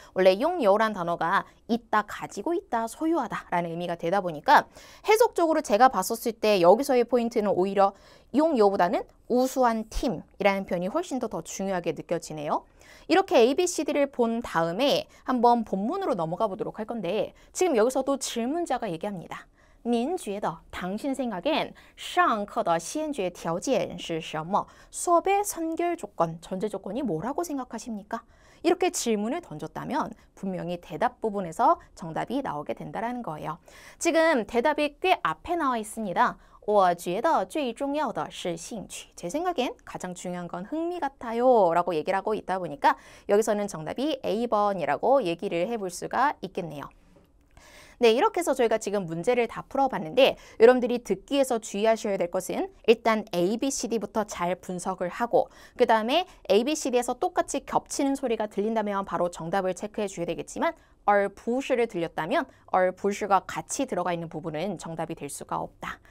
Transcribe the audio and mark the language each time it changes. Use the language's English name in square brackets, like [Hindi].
[Korean] 원래 拥有라는 단어가 있다, 가지고 있다, 소유하다 라는 의미가 되다 보니까 해석적으로 제가 봤었을 때 여기서의 포인트는 오히려 용요보다는 우수한 팀이라는 표현이 훨씬 더 중요하게 느껴지네요. 이렇게 ABCD를 본 다음에 한번 본문으로 넘어가 보도록 할 건데 지금 여기서도 질문자가 얘기합니다. [Chinese] 您觉得 [Korean] 당신 생각엔 [Chinese] 上课的先决条件是什么? [Korean] 수업의 선결 조건, 전제 조건이 뭐라고 생각하십니까? 이렇게 질문을 던졌다면 분명히 대답 부분에서 정답이 나오게 된다는 거예요. 지금 대답이 꽤 앞에 나와 있습니다. [Chinese] 我觉得最重要的是兴趣. [Korean] 제 생각엔 가장 중요한 건 흥미 같아요 라고 얘기를 하고 있다 보니까 여기서는 정답이 A번이라고 얘기를 해볼 수가 있겠네요. 네, 이렇게 해서 저희가 지금 문제를 다 풀어봤는데 여러분들이 듣기에서 주의하셔야 될 것은 일단 ABCD부터 잘 분석을 하고 그 다음에 ABCD에서 똑같이 겹치는 소리가 들린다면 바로 정답을 체크해 줘야 되겠지만 얼부시를 들렸다면 얼부시가 같이 들어가 있는 부분은 정답이 될 수가 없다.